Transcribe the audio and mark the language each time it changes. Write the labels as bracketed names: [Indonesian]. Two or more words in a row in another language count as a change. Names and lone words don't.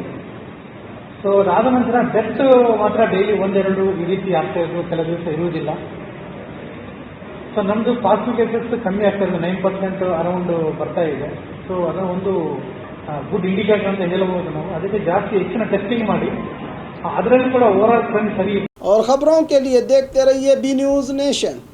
[Kannada] ಸೊ ಅದಾದ ನಂತರ ಡೆತ್ ಮಾತ್ರ ಡೈಲಿ ಒಂದೆರಡು ಈ ರೀತಿ ಆಗ್ತಾ ಇದ್ದು, ಕೆಲ ದಿವಸ ಇರುವುದಿಲ್ಲ. ಸೊ ನಮ್ಮದು [English] positive cases [Kannada] ಕಮ್ಮಿ ಆಗ್ತಾ ಇದೆ, 9% ಅರೌಂಡ್ ಬರ್ತಾ ಇದೆ. ಸೊ ಅದರ ಒಂದು [English] good indicator [Kannada] ಅಂತ ಹೇಳಬಹುದು ನಾವು. ಅದಕ್ಕೆ ಜಾಸ್ತಿ ಹೆಚ್ಚಿನ ಟೆಸ್ಟಿಂಗ್ ಮಾಡಿ ಅದರಲ್ಲಿ ಕೂಡ [English] over all trend [Kannada] ಸರಿ. [Hindi] और खबरों के लिए देखते रहिए बी न्यूज़ नेशन।